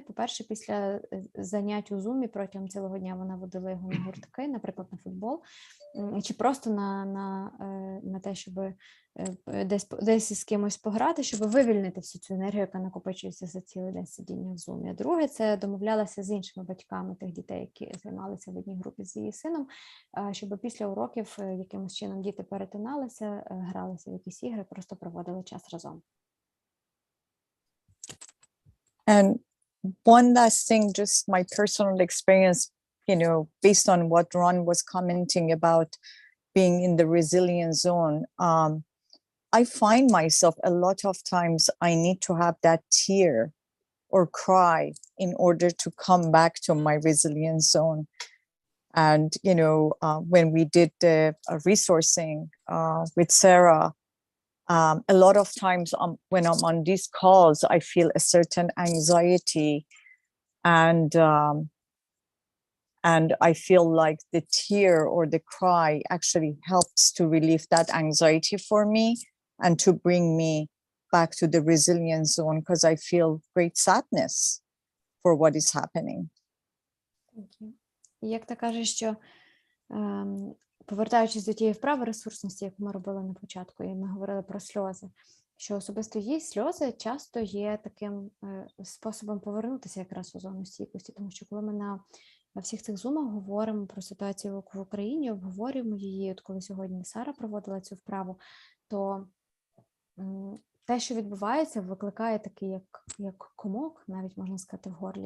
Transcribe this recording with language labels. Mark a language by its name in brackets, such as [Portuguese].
[Ukrainian] По-перше, після занять у Зумі протягом цілого дня вона водила його на гуртки, наприклад, на футбол, чи просто на те, щоб десь з кимось пограти, щоб вивільнити всю цю енергію, яка накопичується за цілий день сидіння в Зумі. А друге, це домовлялася з іншими батьками тих дітей, які займалися в одній групі з її сином, щоб після уроків якимось чином діти перетиналися, гралися в якісь ігри, просто проводили час разом. [English] And one last thing, just my personal experience, based on what Ron was commenting about being in the resilience zone, I find myself a lot of times I need to have that tear or cry in order to come back to my resilience zone. And, when we did the resourcing with Sarah, a lot of times when I'm on these calls, I feel a certain anxiety, and I feel like the tear or the cry actually helps to relieve that anxiety for me. and to bring me back to the resilience zone, because I feel great sadness for what is happening. [Ukrainian] І як ти кажеш, що повертаючись до тієї вправи ресурсності, яку ми робили на початку, і ми говорили про сльози, що особисто її сльози часто є таким способом повернутися якраз у зону стійкості, тому що коли ми на всіх цих зумах говоримо про ситуацію в Україні, обговорюємо її, от коли сьогодні Сара проводила цю вправу, то те, що відбувається, викликає такий, як комок, навіть можна сказати, в горлі.